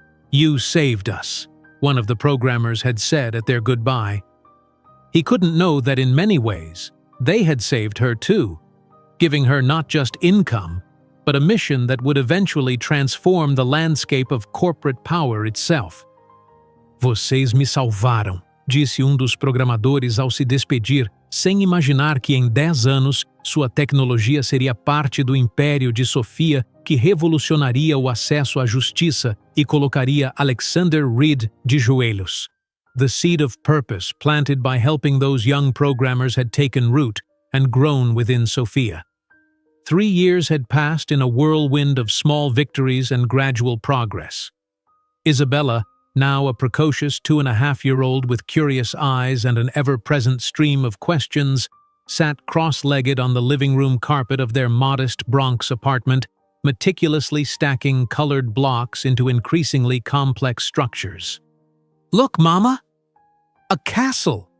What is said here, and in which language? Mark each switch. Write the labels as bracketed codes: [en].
[en] "You saved us," one of the programmers had said at their goodbye. He couldn't know that in many ways, they had saved her too, giving her not just income, but a mission that would eventually transform the landscape of corporate power itself. [pt] "Vocês me salvaram", disse dos programadores ao se despedir, sem imaginar que em 10 anos sua tecnologia seria parte do império de Sophia que revolucionaria o acesso à justiça e colocaria Alexander Reed de joelhos. [en] The seed of purpose planted by helping those young programmers had taken root and grown within Sophia. 3 years had passed in a whirlwind of small victories and gradual progress. Isabella, now a precocious 2.5-year-old with curious eyes and an ever-present stream of questions, sat cross-legged on the living room carpet of their modest Bronx apartment, meticulously stacking colored blocks into increasingly complex structures. "Look, Mama! A castle!"